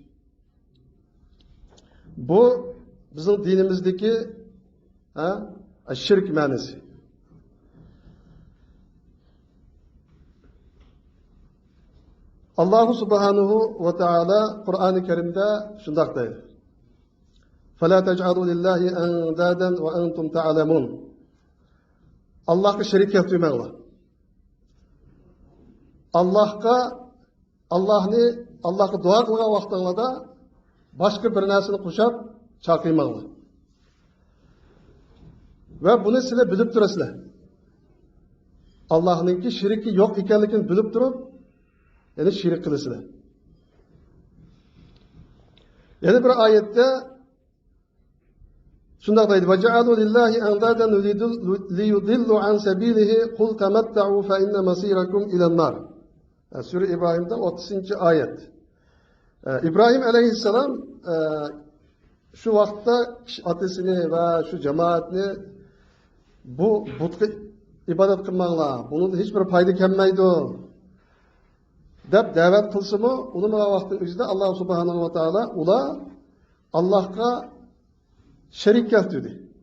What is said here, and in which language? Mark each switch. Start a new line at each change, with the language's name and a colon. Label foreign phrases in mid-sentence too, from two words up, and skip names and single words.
Uzbek: Bu bizning dinimizdagi shirk ma'nosi. Alloh
Arabic: سبحانه وتعالى
Uzbek: Qur'oni Karimda shunday deydi:
Arabic: "فلا تجعلوا لله أندادا وأنتم تعلمون."
Uzbek: Allohga shirik keltirmanglar. Allohga duo qilgan vaqtinglarda boshqa bir narsani qo'shib chaqirmanglar. Va buni sizlar bilib turasizlar. Allohningki shirki yo'q ekanligini bilib turib, ya'ni shirik qilasizlar. Yana bir oyatda shunday deydi:
Arabic: "وجعلوا لله أندادا ليضلوا عن سبيله قل تمتعوا فإن مصيركم إلى النار."
Uzbek: Sura İbrahim'de 30-oyat. İbrahim aleyhisselam şu vaqtda otasini va shu jamoatni bu butga ibodat qilmanglar, bundan hech bir foyda kelmaydi deb da'vat qilsa-mu, uning vaqtning o'zida Alloh
Arabic: سبحانه وتعالى
Uzbek: ular Allohga shirik keltirdi.